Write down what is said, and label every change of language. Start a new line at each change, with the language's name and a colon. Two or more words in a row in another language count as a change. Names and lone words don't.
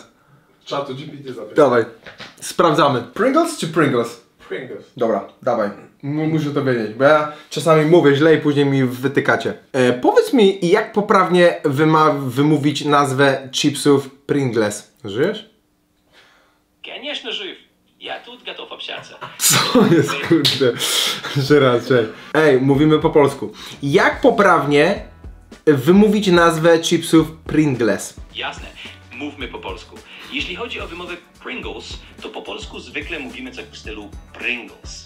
Polish: Czatu GPT zapytać. Dawaj, sprawdzamy. Pringles czy Pringles? Pringles. Dobra, dawaj. Muszę to wiedzieć, bo ja czasami mówię źle i później mi wytykacie. Powiedz mi, jak poprawnie wymówić nazwę chipsów Pringles? Żyjesz?
Russian: Конечно, жив. Я тут готов общаться.
Polish: Co jest, kurde? Jeszcze raz, czekaj. Ej, mówimy po polsku. Jak poprawnie wymówić nazwę chipsów Pringles? Jasne, mówmy po polsku. Jeśli chodzi o wymowę Pringles, to po polsku zwykle mówimy coś w stylu Pringles.